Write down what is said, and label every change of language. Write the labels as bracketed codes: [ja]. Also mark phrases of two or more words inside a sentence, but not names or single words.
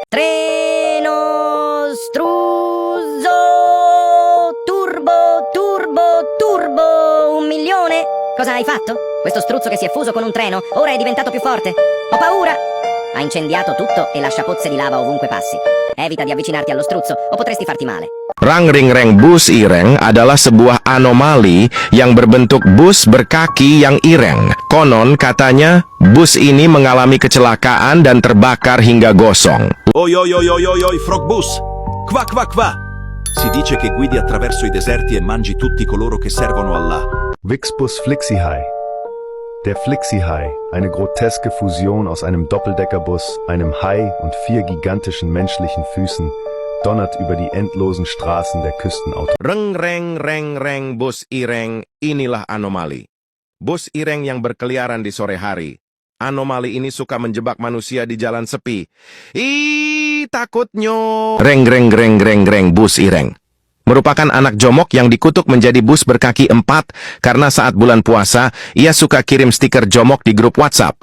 [it] Treno struzzo turbo 1 milione? Cosa hai fatto? Questo struzzo che si è fuso con un treno ora è diventato più forte. Ho paura! Ha incendiato tutto e lascia pozze di lava ovunque passi. Evita di avvicinarti allo struzzo o potresti farti male. [id] Rang-ring-reng bus ireng adalah sebuah anomali yang berbentuk bus berkaki yang ireng. Konon katanya, bus ini mengalami kecelakaan dan terbakar hingga gosong. Oi oi oi oi oi oi, Frog Bus! Qua qua qua! [it] Si dice che guidi attraverso i deserti e mangi tutti coloro che servono Allah. Wixbus Flixi-Hai. [de] Der Flixi-Hai, eine groteske Fusion aus einem Doppeldeckerbus, einem Hai und 4 gigantischen menschlichen Füßen, donnert über die endlosen Straßen der Küstenauto. [id] Reng-reng-reng-reng bus ireng, inilah anomali. Bus ireng yang berkeliaran di sore hari. Anomali ini suka menjebak manusia di jalan sepi. Ih, takutnya. Reng-reng-reng-reng-reng bus ireng merupakan anak jomok yang dikutuk menjadi bus berkaki 4 karena saat bulan puasa, ia suka kirim stiker jomok di grup WhatsApp.